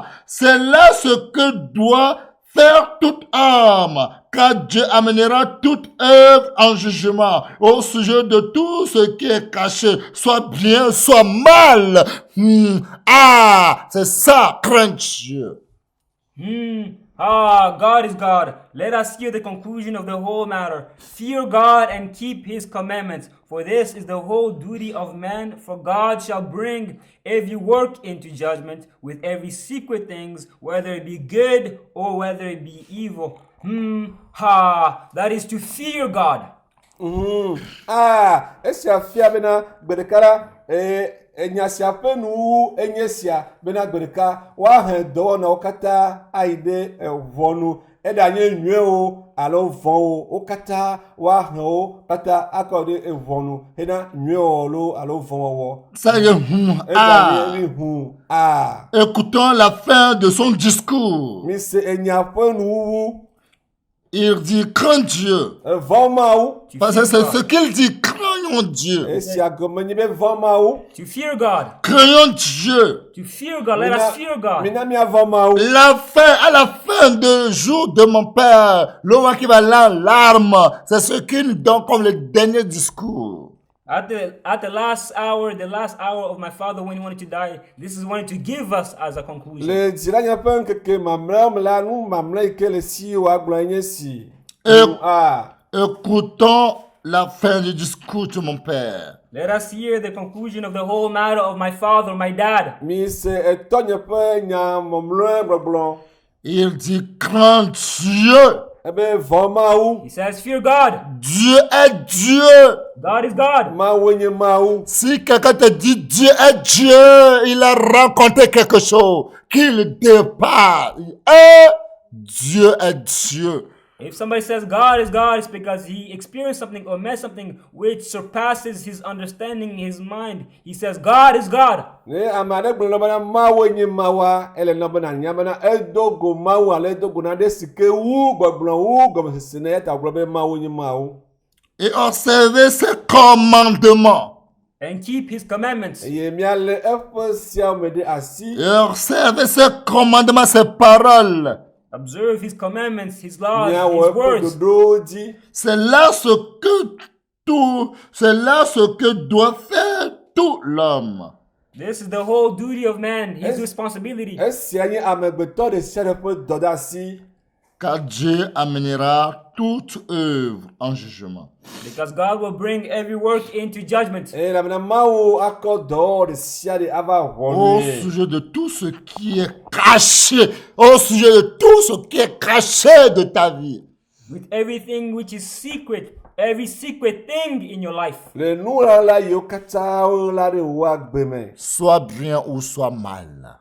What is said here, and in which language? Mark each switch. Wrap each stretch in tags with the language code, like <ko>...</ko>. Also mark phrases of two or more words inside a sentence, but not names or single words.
<fr>C'est là ce que doit faire toute âme, car Dieu amènera toute œuvre en jugement au sujet de tout ce qui est caché, soit bien, soit mal. C'est ça, craindre Dieu.</fr> <en>Ah, God is God. Let us hear the conclusion of the whole matter. Fear God and keep his commandments, for this is the whole duty of man. For God shall bring every work into judgment with every secret things, whether it be good or whether it be evil. That is to fear God.</en> <ee>Esia fia bena gbedekara enya sia ƒe nuwu enye sia bena gbedeka woahe dɔwɔnawo katã ayi ɖe ʋɔnu eɖanye nyuiewo alo vɔ̃wo wo katã woahe wo katã akɔ ɖe ʋɔnu hena nyuiewɔwɔ lo alo vɔ̃wɔwɔ.</ee> <fr>Ça y est,</fr> <ee>Eɖanye hu.</ee> <fr>Écoutons la fin de son discours.</fr> <ee>Mise enya ƒe nuwuwu.</ee> <fr>Il dit, crains Dieu.</fr> <ee>Vɔ̃ Mawu.</ee> <fr>Parce que c'est ce qu'il dit, craignons Dieu.</fr> <ee>Esia gɔme nye be vɔ̃ Mawu.</ee> <en>To fear God.</en> <fr>Craignons Dieu.</fr> <en>To fear God. Let us fear God.</en> <ee>Mina miavɔ Mawu.</ee> <fr>À la fin du jour de mon père, l'homme qui va là en larmes, c'est ce qu'il nous donne comme le dernier discours.</fr> <en>At the last hour of my father when he wanted to die, this is wanted to give us as a conclusion.</en> <ee>Le dzilanya ƒe ŋkeke mamlɛawo me la nu mamlɛ yi ke le si woagblɔ nye si.</ee> <fr>Écoutons la fin du discours de mon père.</fr> <en>Let us hear the conclusion of the whole matter of my father, my dad.</en> <ee>Mi se etɔnye ƒe nya mɔmlɔe gbɔgblɔ.</ee> <fr>Il dit, crains Dieu.</fr> <ee>Ebe vɔ Mawu.</ee> <en>He says, fear God.</en> <fr>Dieu est Dieu.</fr> <en>God is God.</en> <ee>Mawu nye Mawu.</ee> <fr>Si quelqu'un te dit Dieu est Dieu, il a rencontré quelque chose qui le dépasse. Et Dieu est Dieu.</fr> <en>If somebody says God is God, it's because he experienced something or met something which surpasses his understanding, his mind. He says God is God.</en> <ee>Ne ame aɖe gblɔ na bena Mawu nye Mawua, ele na bena nya bena edo go Mawu alo edo go na ɖe si ke wu gbɔgblɔ wu gɔmesese ne eta gblɔ be Mawu nye Mawu.</ee> <fr>Et observez ses commandements.</fr> <en>And keep his commandments.</en> <ee>Eye miale eƒe siawo me ɖe asi.</ee> <fr>Et observez ses commandements, ses paroles.</fr> <en>Observe his commandments, his laws,</en> <ee>Miawɔ</ee> <en>his words.</en> <ee>eƒe ɖoɖowo dzi.</ee> <fr>C'est là ce que doit faire tout l'homme.</fr> <en>This is the whole duty of man, his responsibility.</en> <ee>Esia nye amegbetɔ ɖe sia ɖe ƒe dɔdeasi.</ee> <fr>Car Dieu amènera toute œuvre en jugement.</fr> <en>Because God will bring every work into judgment.</en> <ee>Elabena Mawu akɔ dɔwɔwɔ ɖe sia ɖe ava</ee> <fr>Au</fr> <ee>ʋɔnue.</ee> <fr>sujet de tout ce qui est caché, au sujet de tout ce qui est caché de ta vie.</fr> <en>With everything which is secret, every secret thing in your life.</en> <ee>Le nulala yiwo katã wola ɖe wo agbe me.</ee> <fr>Soit bien ou soit mal.</fr>